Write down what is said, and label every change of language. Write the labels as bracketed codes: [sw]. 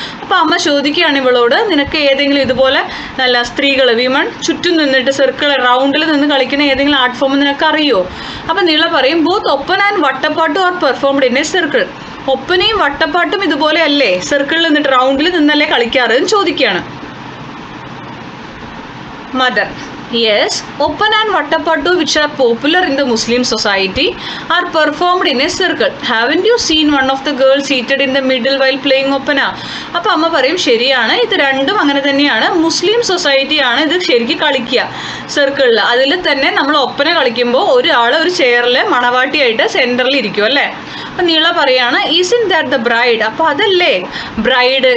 [ml] അപ്പോൾ അമ്മ ചോദിക്കുകയാണ് ഇവളോട്, നിനക്ക് ഏതെങ്കിലും ഇതുപോലെ നല്ല സ്ത്രീകൾ വിമൺ ചുറ്റും നിന്നിട്ട് സർക്കിൾ റൗണ്ടിൽ നിന്ന് കളിക്കുന്ന ഏതെങ്കിലും ആർട്ട് ഫോം നിനക്ക് അറിയോ? അപ്പം നീള പറയും, [en] Both Oppana and വട്ടപ്പാട്ടും are performed in a circle. [ml] ഒപ്പനയും വട്ടപ്പാട്ടും ഇതുപോലെ അല്ലേ സർക്കിളിൽ നിന്നിട്ട് റൗണ്ടിൽ നിന്നല്ലേ കളിക്കാറ് എന്ന് ചോദിക്കുകയാണ്. [en] Mother, yes, Oppan and Vattapattu, which are popular in the Muslim society, are performed in a circle. Haven't you seen one of the girls seated in the middle while playing Oppana? [ml] അപ്പോൾ അമ്മ പറയും, ശരിയാണ്, ഇത് രണ്ടും അങ്ങനെ തന്നെയാണ്. മുസ്ലിം സൊസൈറ്റിയാണ് ഇത് ശരിക്കും കളിക്കുക സർക്കിളിൽ. അതിൽ തന്നെ നമ്മൾ ഒപ്പന കളിക്കുമ്പോൾ ഒരാൾ ഒരു ചെയറിൽ മണവാട്ടിയായിട്ട് സെൻറ്ററിൽ ഇരിക്കും അല്ലേ. അപ്പം നീള പറയാണ്, [en] Is in that the bride? [ml] അപ്പോൾ അതല്ലേ ബ്രൈഡ്.